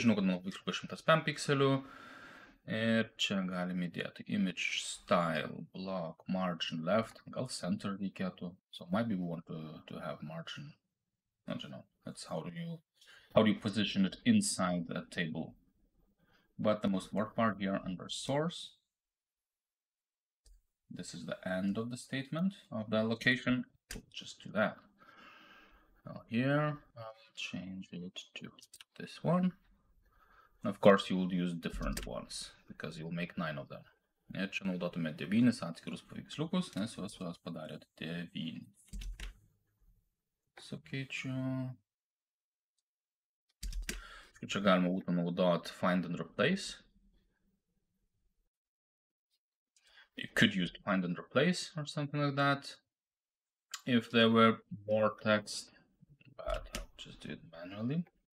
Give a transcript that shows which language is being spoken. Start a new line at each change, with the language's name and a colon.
Lithuanian: Žinau, kad mano paveiksliukas 105 pikselių. Ir čia galime įdėti
English: image style, block, margin left,
Lithuanian: gal center reikėtų.
English: So maybe we want to have margin. I don't know. That's how do you position it inside the table. But the most important part here under source. This is the end of the statement of the allocation. We'll just do that. Now here I'll change it to this one. Of course, you will use different ones, because you'll make 9 of them.
Lithuanian: Ir čia naudotume 9 atskirus paveiksliukus, nes juos padarėt 9. Sukeičiu. Čia galima būtų naudoti
English: find and replace. You could use find and replace or something like that if there were more text, but I'll just do it manually.